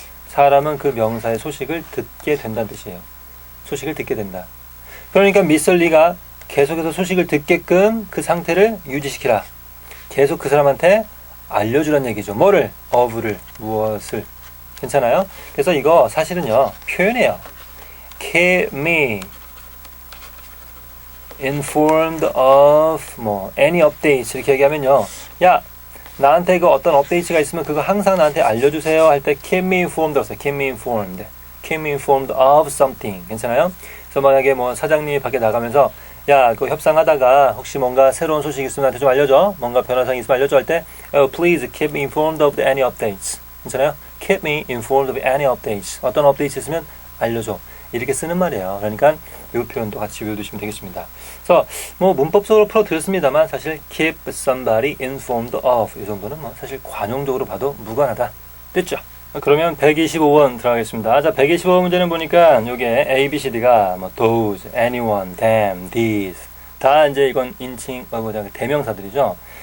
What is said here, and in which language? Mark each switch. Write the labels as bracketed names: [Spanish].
[Korean] 사람은 그 명사의 소식을 듣게 된다는 뜻이에요. 소식을 듣게 된다. 그러니까 미스 리가 계속해서 소식을 듣게끔 그 상태를 유지시키라. 계속 그 사람한테 알려주라는 얘기죠. 뭐를? of를, 무엇을. 괜찮아요? 그래서 이거 사실은요, 표현이에요. [English] keep me informed of any updates [Korean] 이렇게 얘기하면요. 야, 나한테 그 어떤 업데이트가 있으면 그거 항상 나한테 알려주세요 할 때 [English] keep me informed [Korean] 하세요. [English] keep me informed. keep me informed of something. [Korean] 괜찮아요? 그래서 만약에 사장님이 밖에 나가면서 야, 그 협상하다가 혹시 뭔가 새로운 소식 있으면 나한테 좀 알려줘. 뭔가 변화사항이 있으면 알려줘 할 때 [English] please keep me informed of any updates. [Korean] 괜찮아요? [English] keep me informed of any updates. [Korean] 어떤 업데이트 있으면 알려줘. 이렇게 쓰는 말이에요. 그러니까 이 표현도 같이 외워두시면 되겠습니다. 그래서 뭐 문법적으로 풀어드렸습니다만 사실 [English] keep somebody informed of [Korean] 이 정도는 뭐 사실 관용적으로 봐도 무관하다. 됐죠? 그러면 125번 들어가겠습니다. 자, 125번 문제는 보니까 요게 A, B, C, D가 뭐 those, anyone, them, these 다 이제 이건 인칭, 대명사들이죠.